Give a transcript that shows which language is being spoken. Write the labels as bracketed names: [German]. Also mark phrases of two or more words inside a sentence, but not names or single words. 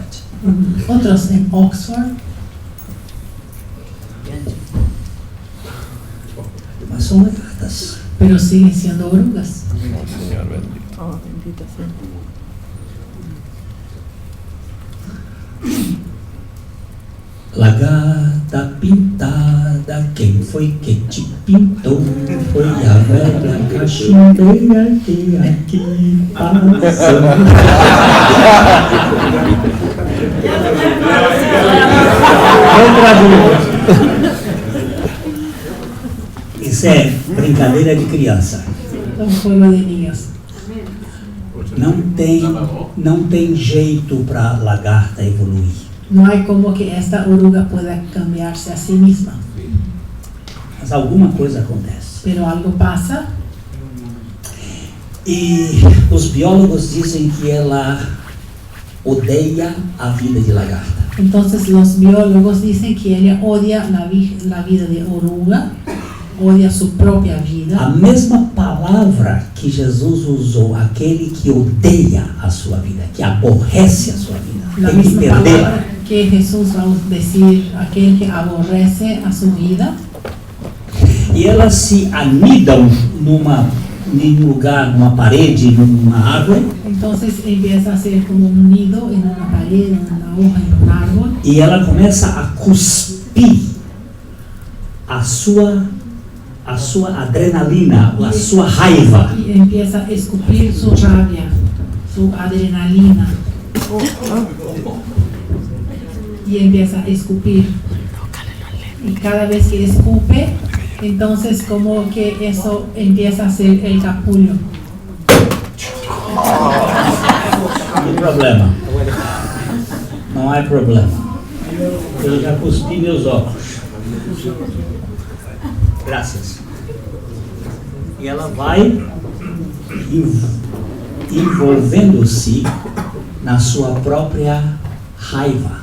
[Spanish] otros en Oxford, [Portuguese] Mas são lagartas. [Spanish] pero siguen siendo orugas. Oh, bendito sea. [Portuguese] Lagarta pintada, quem foi que te pintou? Foi a velha cachimbeira que aqui passou. Isso é brincadeira de criança. [Spanish] Es un juego de niños. [Portuguese] Não tem jeito para lagarta evoluir. [Spanish] No hay como que esta oruga pueda cambiarse a sí misma. [Portuguese] Mas alguma coisa acontece. [Spanish] Pero algo pasa [Portuguese] E os biólogos dizem que ela odeia a vida de lagarta. [Spanish] Entonces los biólogos dicen que ella odia la vida de oruga, odia su propia [Portuguese] A [Spanish] vida. [Portuguese] mesma palavra que Jesus usou, aquele que odeia a sua vida, que aborrece a sua vida, [Spanish] La [Portuguese] tem que [Spanish] misma [Portuguese] perdê-la. [Spanish] palabra que Jesús va a decir, aquel que aborrece a su vida. [Portuguese] E elas se anidam em lugar, numa parede, numa árvore, [Spanish] Entonces empieza a ser como un nido en una pared, en una hoja, en un árbol. [Portuguese] e ela começa a cuspir a sua adrenalina, a sua raiva. [Spanish] Y empieza a escupir su rabia, su adrenalina. Y empieza a escupir. Y cada vez que escupe, entonces como que eso empieza a ser el capullo. [Portuguese] Não tem problema. Não há problema. Eu já cuspi meus óculos. Graças. E ela vai envolvendo-se na sua própria raiva.